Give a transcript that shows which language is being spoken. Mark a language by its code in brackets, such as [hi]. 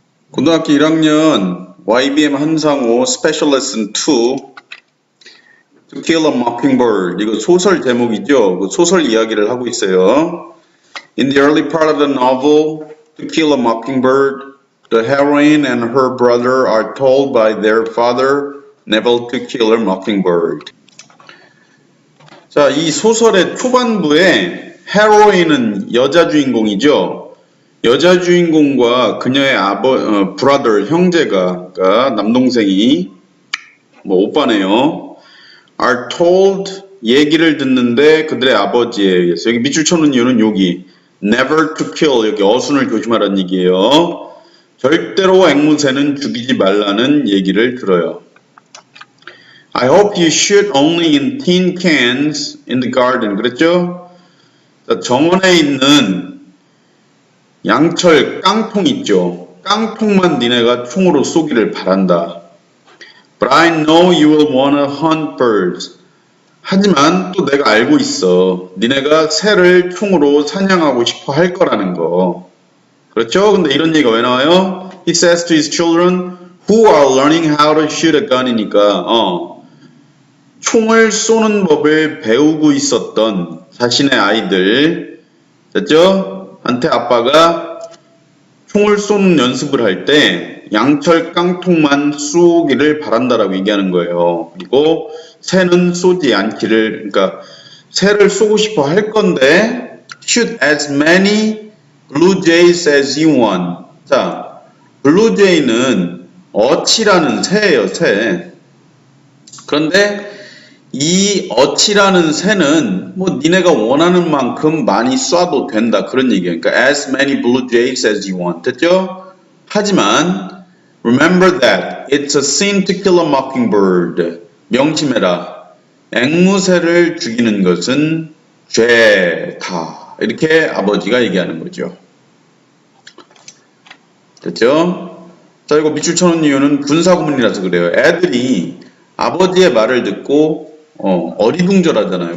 [ko] 고등학교 1학년 YBM 한상호 스페셜 레슨 2 To Kill a Mockingbird 이거 소설 제목이죠. 그 소설 이야기를 하고 있어요. [en] In the early part of the novel To Kill a Mockingbird, the heroine and her brother are told by their father never to kill a mockingbird. [ko] 자, 이 소설의 초반부에 헤로인은 여자 주인공이죠. 여자 주인공과 그녀의 브라더, 형제가, 그러니까 남동생이, 오빠네요. [en] are told, [ko] 얘기를 듣는데 그들의 아버지에 의해서. 여기 밑줄 쳐놓은 이유는 여기, [en] never to kill, [ko] 여기 어순을 조심하라는 얘기예요. 절대로 앵무새는 죽이지 말라는 얘기를 들어요. [en] I hope you shoot only in tin cans in the garden. [ko] 그랬죠? 자, 정원에 있는 양철 깡통 있죠. 깡통만 니네가 총으로 쏘기를 바란다. [en] But I know you will wanna hunt birds. [ko] 하지만 또 내가 알고 있어. 니네가 새를 총으로 사냥하고 싶어 할 거라는 거. 그렇죠? 근데 이런 얘기가 왜 나와요? [en] He says to his children who are learning how to shoot a gun [ko] 이니까 총을 쏘는 법을 배우고 있었던 자신의 아이들 됐죠? 한테 아빠가 총을 쏘는 연습을 할 때 양철 깡통만 쏘기를 바란다라고 얘기하는 거예요. 그리고 새는 쏘지 않기를, 그러니까 새를 쏘고 싶어 할 건데 [en] shoot as many blue jays as you want. [ko] 자, blue jay는 어치라는 새예요, 새. 그런데 이 어치라는 새는 니네가 원하는 만큼 많이 쏴도 된다 그런 얘기예요. 그러니까 [en] as many blue jays as you want. [ko] 됐죠? 하지만 [en] remember that it's a sin to kill a mockingbird. [ko] 명심해라. 앵무새를 죽이는 것은 죄다. 이렇게 아버지가 얘기하는 거죠. 됐죠? 자, 이거 밑줄 쳐놓은 이유는 군사구문이라서 그래요. 애들이 아버지의 말을 듣고 어리둥절하잖아요.